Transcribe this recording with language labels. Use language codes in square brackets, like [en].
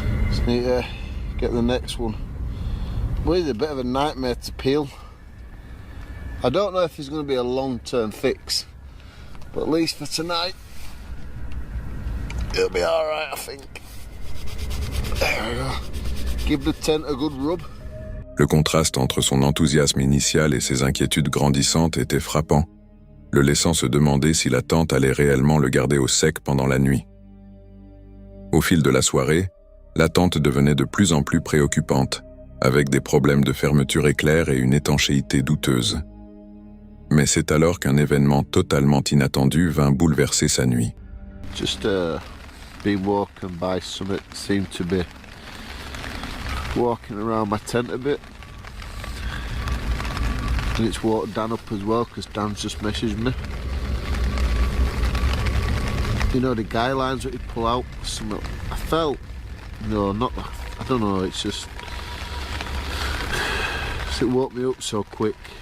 [en] Just need to get the next one. Well, it's a bit of a nightmare to peel. I don't know if it's going to be a long-term fix, but at least for tonight, it'll be alright, I think. There we go. Give the tent a good rub. [fr] Le contraste entre son enthousiasme initial et ses inquiétudes grandissantes était frappant, le laissant se demander si la tente allait réellement le garder au sec pendant la nuit. Au fil de la soirée, la tente devenait de plus en plus préoccupante, avec des problèmes de fermeture éclair et une étanchéité douteuse. Mais c'est alors qu'un événement totalement inattendu vint bouleverser sa nuit. [en] Just been walking by something seemed to be walking around my tent a bit. And it's walked Dan up as well because Dan's just messaged me. You know the guy lines that he pull out, something I felt, no, not, I don't know, it's just, it woke me up so quick.